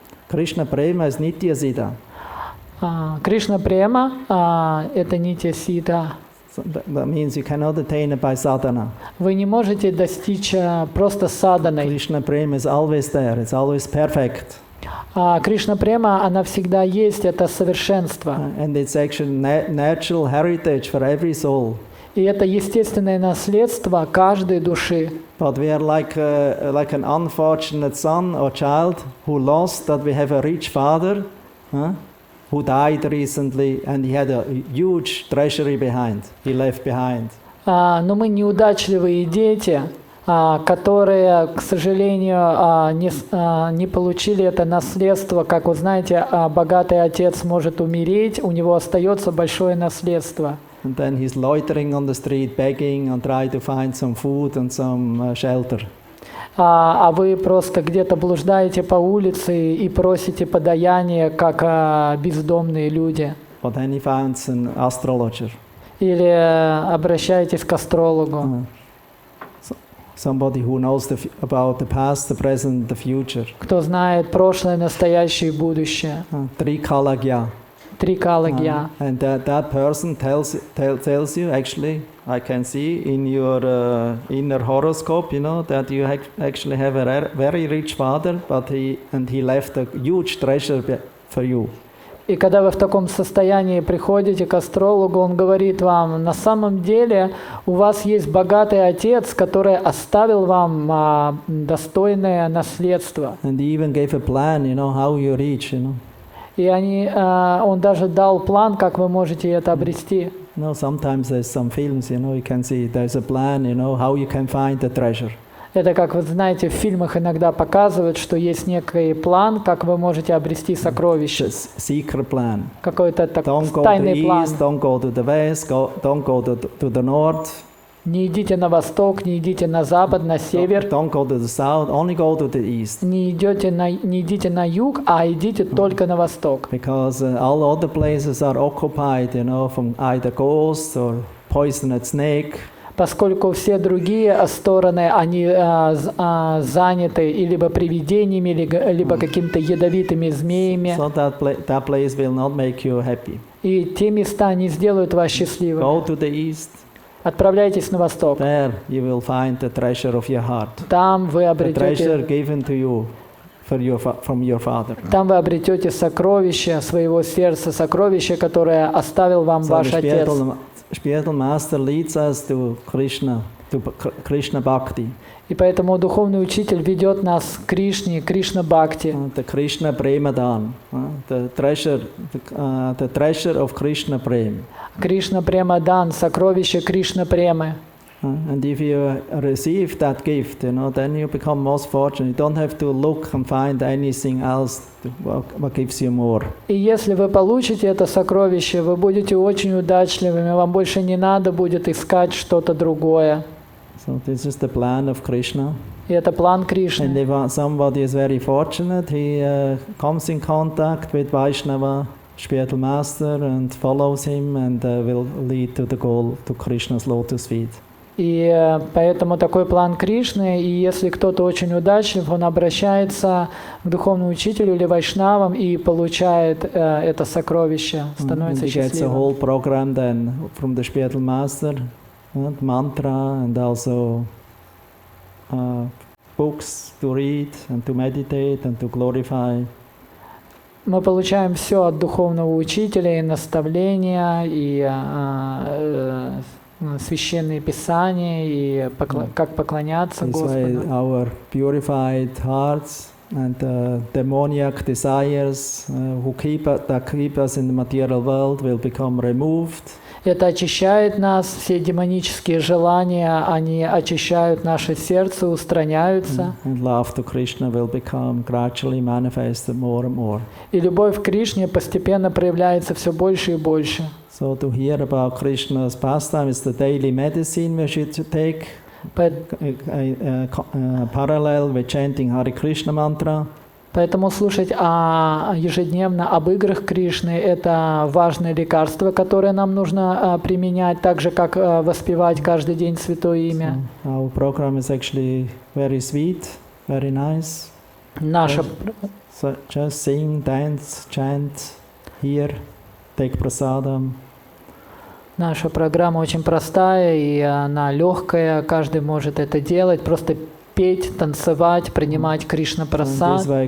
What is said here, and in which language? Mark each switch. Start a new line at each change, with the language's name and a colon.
English: Krishna Prema is Nitya Sita.
Russian: Кришна Према – это нитья сита.
English: That means you cannot attain it by sadhana.
Russian: Вы не можете достичь просто саданой.
English: Krishna Prema is always there. It's always perfect.
Russian: Кришна Према, она всегда есть, это совершенство.
English: And it's actually natural heritage for every soul.
Russian: И это естественное наследство каждой души.
English: But we are like an unfortunate son or child who lost that we have a rich father, who died recently, and he had a huge treasury behind. He left behind.
Russian: Но мы неудачливые дети, которые, к сожалению, не получили это наследство. Как вы знаете, богатый отец может умереть, у него остается большое наследство.
English: And then he's loitering on the street, begging and trying to find some food and some shelter.
Russian: а вы просто где-то блуждаете по улице и просите подаяние, как бездомные люди.
English: Or then he finds an astrologer.
Russian: Или обращаетесь к астрологу.
English: Somebody who knows about the past, the present, the future.
Russian: Кто знает прошлое, настоящее и будущее.
English: Trikalagya.
Russian: Трикалагья.
English: And that person tells you, actually, I can see in your inner horoscope, you know, that you actually have a very rich father, but he left a huge treasure for you.
Russian: И когда вы в таком состоянии приходите к астрологу, он говорит вам, на самом деле у вас есть богатый отец, который оставил вам достойное наследство.
English: And he even gave a plan, you know, how you reach, you know.
Russian: И он даже дал план, как вы можете это обрести.
English: You know, sometimes there's some films, you know, you can see there's a plan, you know, how you can find the treasure.
Russian: Это, как вы знаете, в фильмах иногда показывают, что есть некий план, как вы можете обрести сокровище.
English: Secret plan.
Russian: Какой-то тайный план.
English: Don't go to the west, don't go to the north.
Russian: Не идите на восток, не идите на запад, на север.
English: Don't go to the south, only go to the east.
Russian: Не идите на юг, а идите только на восток.
English: Because all other places are occupied, you know, from either ghosts or poisoned snake.
Russian: Поскольку все другие стороны, они заняты либо привидениями, либо какими-то ядовитыми змеями.
English: So that place will not make you happy.
Russian: И те места не сделают вас счастливыми.
English: Go to the east.
Russian: Отправляйтесь на восток.
English: There you will find the treasure of your heart.
Russian: Там вы
English: The
Russian: обретете.
English: treasure given to you from your father.
Russian: Там вы обретете сокровище своего сердца, сокровище, которое оставил вам ваш отец.
English: Spiritual master leads us to Krishna Bhakti.
Russian: И поэтому духовный учитель ведет нас к Кришне, Кришна Бхакти.
English: The Krishna Premadan, the treasure of Krishna Prem.
Russian: Кришна Премадан, сокровище Кришна Премы.
English: And if you receive that gift, you know, then you become most fortunate. You don't have to look and find anything else what gives you more.
Russian: И если вы получите это сокровище, вы будете очень удачливыми, вам больше не надо будет искать что-то другое.
English: So this is the plan of Krishna.
Russian: И это план Кришны.
English: And if somebody is very fortunate, he comes in contact with Vaishnava spiritual master and follows him and will lead to the goal, to Krishna's lotus feet.
Russian: И поэтому такой план Кришны, и если кто-то очень удачлив, он обращается к духовному учителю или вайшнавам и получает это сокровище, становится счастливым.
English: He gets a whole program then from the spiritual master, mantra and also books to read and to meditate and to glorify.
Russian: Мы получаем все от духовного учителя, и наставления, и священные писания, и как поклоняться Господу.
English: Our purified hearts and demoniac desires who keep us in the material world will become removed.
Russian: Это очищает нас, все демонические желания, они очищают наше сердце, устраняются.
English: And love to Krishna will become gradually manifested more and more.
Russian: И любовь к Кришне постепенно проявляется все больше и больше.
English: So to hear about Krishna's pastime is the daily medicine we should take, parallel with chanting Hare Krishna mantra.
Russian: Поэтому слушать ежедневно об играх Кришны – это важное лекарство, которое нам нужно применять, так же, как воспевать каждый день Святое Имя.
English: So our program is actually very sweet, very nice. So just sing, dance, chant, hear, take prasadam.
Russian: Наша программа очень простая, и она легкая, каждый может это делать, просто петь, танцевать, принимать Кришна прасад.